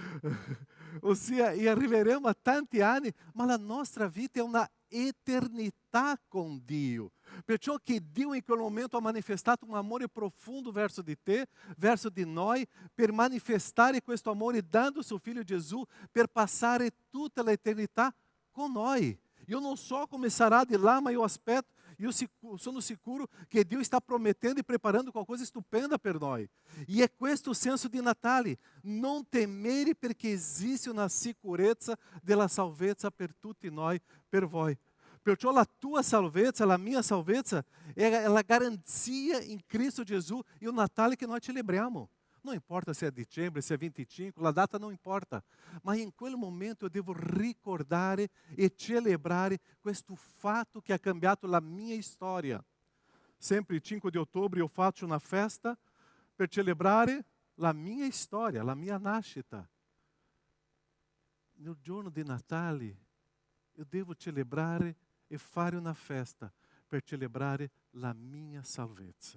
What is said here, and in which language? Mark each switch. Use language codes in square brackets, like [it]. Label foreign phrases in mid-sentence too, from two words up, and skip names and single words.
[it] Ossia, e arriveremo a tanti anni, ma la nostra vita è una eternità con Dio. Perciò che Dio in quel momento ha manifestato un amore profondo verso di te, verso di noi, per manifestare questo amore dando suo Figlio Gesù, per passare tutta l'eternità con noi. [pt] Eu não só [it] come sarà di là, ma io aspetto, io sono sicuro che Dio sta promettendo e preparando qualcosa stupenda per noi. E è questo il senso di Natale: non temere, perché esiste una sicurezza della salvezza per tutti noi, per voi. Perciò la tua salvezza, la mia salvezza, è la garanzia in Cristo Gesù e il Natale che noi celebriamo. [pt] Não importa se é dicembre, se é 25, a data não importa. Mas em [it] quel momento [pt] eu devo [it] ricordare e celebrare questo fatto che ha cambiato la mia storia. Sempre 5 di ottobre eu faccio una festa per celebrare la mia storia, la mia nascita. No giorno di Natale [pt] eu devo [it] celebrare e fare una festa per celebrare la mia salvezza.